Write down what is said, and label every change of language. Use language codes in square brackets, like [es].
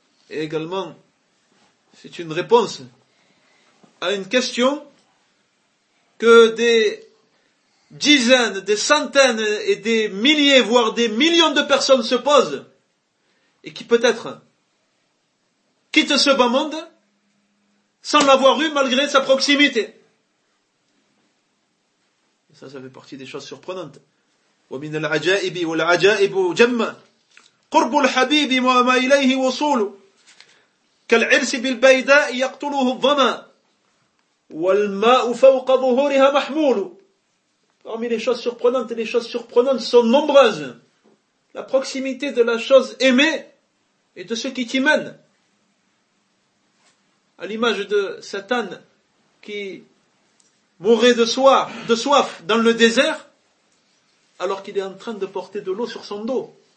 [fr] Et également, c'est une réponse à une question que des dizaines, des centaines et des milliers, voire des millions de personnes se posent et qui peut-être quittent ce bas monde sans l'avoir eu malgré sa proximité. Et ça fait partie des choses surprenantes. [ar] ومن العجائب والعجائب جمع قرب الحبيب وما إليه وصول كالعرس بالبيداء يقتله الظما والماء فوق ظهورها محمول. [fr] Parmi les choses surprenantes, et les choses surprenantes sont nombreuses. La proximité de la chose aimée et de ce qui t'y mène. À l'image de cet âne qui mourait de soif dans le désert, alors qu'il est en train de porter de l'eau sur son dos.